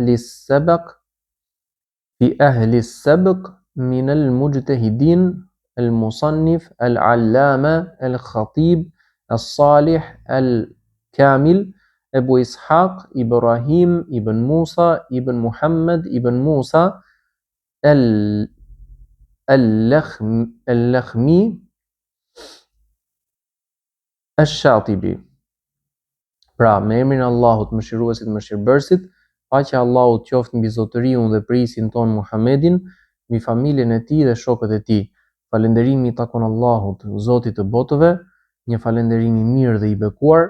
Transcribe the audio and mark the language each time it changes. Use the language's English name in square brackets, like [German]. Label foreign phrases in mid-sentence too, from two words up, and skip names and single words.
[Arabic] أهل السبق من المجتهدين المصنف العلامة الخطيب الصالح الكامل أبو إسحاق إبراهيم ابن موسى ابن محمد ابن موسى اللخمي Ash-Shatibi. [Albanian] Pra, me emrin e Allahut, mëshiruesit, mëshirbërësit, paqja e Allahut qoftë mbi zotëriun dhe prisin ton Muhammedin, mbi familjen e tij dhe shokët e tij. Falënderimi i takon Allahut, Zotit të botëve, një falënderim i mirë dhe i bekuar.